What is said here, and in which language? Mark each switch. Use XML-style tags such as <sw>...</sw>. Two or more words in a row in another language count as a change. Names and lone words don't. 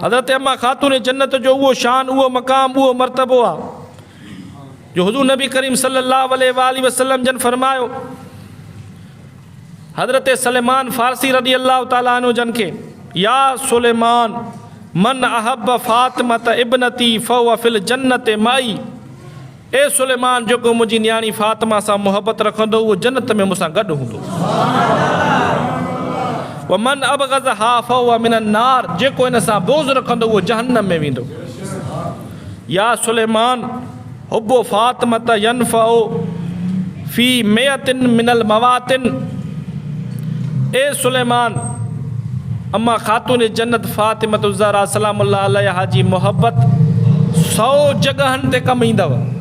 <sd>हज़रत अम्मा ख़ातून जन्नत जो उहो शान, उहो मक़ाम, उहो मर्तबो आहे जो हुज़ूर नबी करीम</sd> <ar>صلى الله عليه وسلم</ar> <sd>जन फरमायो हज़रत सलेमान फ़ारसी</sd> <ar>رضي الله تعالى عنه</ar> <sd>जन खे,</sd> <ar>يا سلمان من أحب فاطمة ابنتي فهو في الجنة معي.</ar> <sd>ए सुलेमान जेको मुंहिंजी न्याणी फ़ातिमा सां मुहबत रखंदो उहो जन्नत में मूंसां गॾु हूंदो।</sd> <ar>ومن أبغضها فهو من النار,</ar> <sd>जेको इन सां बोज़ रखंदो उहो जहन्नम में वेंदो।</sd> <ar>يا سلمان حب فاطمة ينفع في مائة من المواطن.</ar> <sd>ए सुलेमान अम्मा ख़ातून जन्नत फ़ातिमत ज़हरा</sd> <ar>سلام الله عليها</ar> <sd>जी मोहब्बत 100 जगहनि ते कमु ईंदव।</sd>